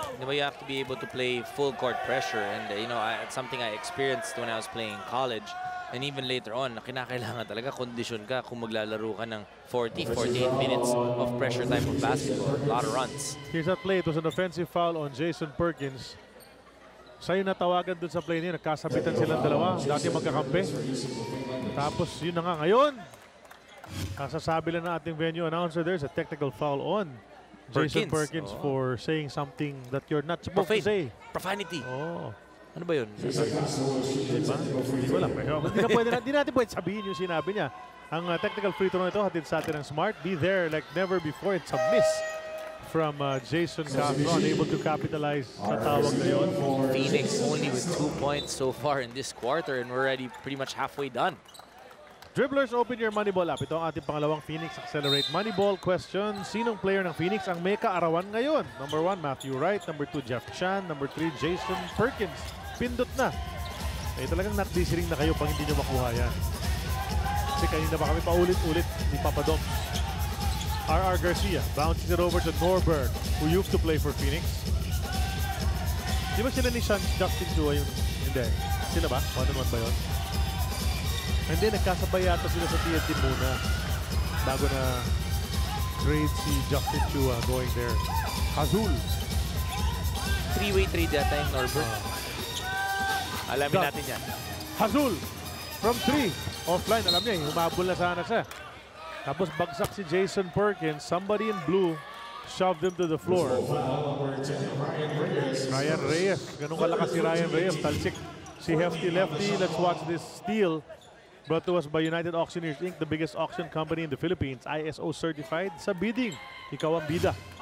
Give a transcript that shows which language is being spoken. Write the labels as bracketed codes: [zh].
[en] Di ba, you have to be able to play full court pressure. And, you know, it's something I experienced when I was playing college. And even later on, [tl] kinakailangan talaga kondisyon ka kung maglalaro ka ng [en] 40, 48 minutes of pressure type of basketball. A lot of runs. Here's that play. It was an offensive foul on Jason Perkins. [tl] Sa'yo natawagan dun sa play niya. Nagkasabitan silang dalawa. Dati magkakampi. Tapos yun na nga. Ngayon, kasasabi lang na ating [en] venue announcer, there's a technical foul on Jason Perkins for saying something that you're not supposed to say. Profanity. Oh. [tl] Ano ba yun? Diba? Hindi ko alam. Hindi natin pwede sabihin yung sinabi niya. Ang technical free throw nito, hatid sa atin ng Smart. [en] Be there like never before. It's a miss from Jason Castro, unable to capitalize [tl] sa tawag na yun. [en] Phoenix only with 2 points so far in this quarter and we're already pretty much halfway done. Dribblers, open your Moneyball app. [tl] Ito ang ating pangalawang Phoenix Accelerate Moneyball question. Sinong player ng Phoenix ang may kaarawan ngayon? [en] Number 1, Matthew Wright. Number 2, Jeff Chan. Number 3, Jason Perkins. [tl] Pindot na. Eh, talagang not-disiring na kayo pang hindi nyo makuha yan. Kasi kanina ba kami paulit-ulit ni Papadom. R.R. [en] Garcia bounces it over to Norbert, who used to play for Phoenix. [tl] Di ba sila ni Justin Chua yung... Hindi. Sila ba? Paano naman ba yun? Hindi, nagkasabay yata sila sa TNT muna bago na trade si Justin Chua [en] going there. [tl] Azul. Three-way trade yata yung Norbert. Alamin natin yan. [en] Azul from 3. [tl] Offline, alam niya, humabol na sana siya. Tapos bagsak si Jason Perkins. [en] Somebody in blue shoved him to the floor. [tl] Ryan Reyes. Ganun kalakas si Ryan Reyes. Talsik si Hefty Lefty. [en] Let's watch this steal. Brought to us by United Auctioneers Inc., the biggest auction company in the Philippines. [tl] ISO certified sa bidding. Ikaw ang bida.